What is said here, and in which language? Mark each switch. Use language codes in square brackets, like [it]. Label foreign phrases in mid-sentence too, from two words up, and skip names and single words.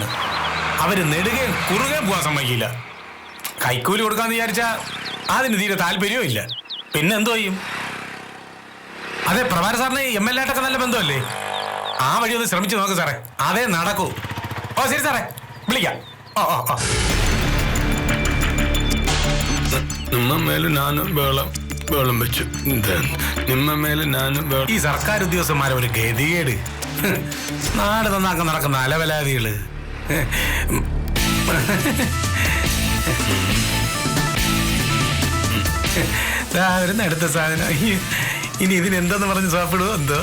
[ml] അവര് നെടുകയും കുറുകയും പോകാൻ സമ്മതിക്കില്ല. കൈക്കൂലി കൊടുക്കാന്ന് വിചാരിച്ചാ അതിന് തീരെ താല്പര്യവും ഇല്ല. പിന്നെ എന്തോ ചെയ്യും? അതെ, പ്രഭാര സാറിന് MLA ആയിട്ടൊക്കെ നല്ല ബന്ധമല്ലേ? ആ വഴി ഒന്ന് ശ്രമിച്ചു നോക്ക് സാറേ, അതേ നടക്കൂ. ഓ ശരി സാറേ, വിളിക്കാം. [kn] ನಿಮ್ಮ ಮೇಲೆ ನಾನು [ml] ബഹളം വെച്ചു. [kn] ನಿಮ್ಮ ಮೇಲೆ ನಾನು [ml] ഈ സർക്കാർ ഉദ്യോഗസ്ഥന്മാരെ ഒരു ഗതികേട്. നാട് നന്നാക്കാൻ നടക്കുന്ന അലവലാദികള്. വരുന്ന അടുത്ത സാധനം. ഇനി ഇതിനെന്തെന്ന് പറഞ്ഞ് സാപ്പിടുവോ എന്തോ.